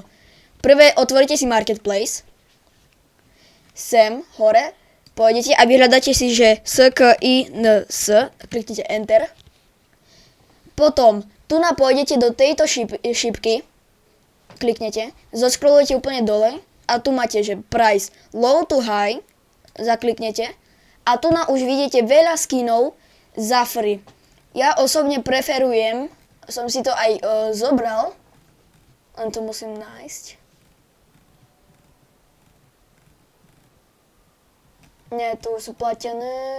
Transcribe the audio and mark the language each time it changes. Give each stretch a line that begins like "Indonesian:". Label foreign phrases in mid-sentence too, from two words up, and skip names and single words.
Slovak: Prvé, otvorite si Marketplace. Sem, hore, pôjdete a vyhľadáte si, že SKINS, kliknite Enter. Potom, tu pôjdete do tejto šipky, kliknete, zoscrollujete úplne dole a tu máte, že
English: price low to high,
Slovak: zakliknete a tu už vidíte veľa skinov za free. Ja osobne preferujem, som si to aj zobral, len to musím nájsť. Nie, tu sú platené.